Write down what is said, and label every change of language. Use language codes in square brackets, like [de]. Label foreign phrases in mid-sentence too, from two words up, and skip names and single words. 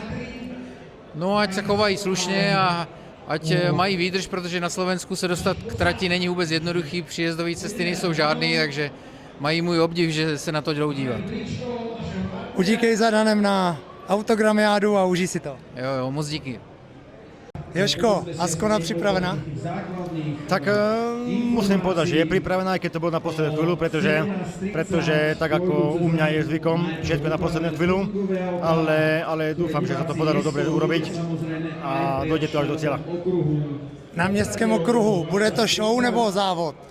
[cs] No ať se chovají slušně a ať mají výdrž, protože na Slovensku se dostat k trati není vůbec jednoduchý, příjezdové cesty nejsou žádný, takže mají můj obdiv, že se na to jdou dívat. Udíkej za Danem na autogramiádu a užij si to. Jo, moc díky. Jožko, Ascona připravena? [sk] Tak musím povedať, že je pripravená, aj keď to bolo na poslednú chvíľu, pretože tak ako u mňa je zvykom, všetko je na poslednú chvíľu, ale dúfam, že sa to podarilo dobre urobiť a dojde to až do cieľa. [cs] Na městském okruhu, bude to show nebo závod?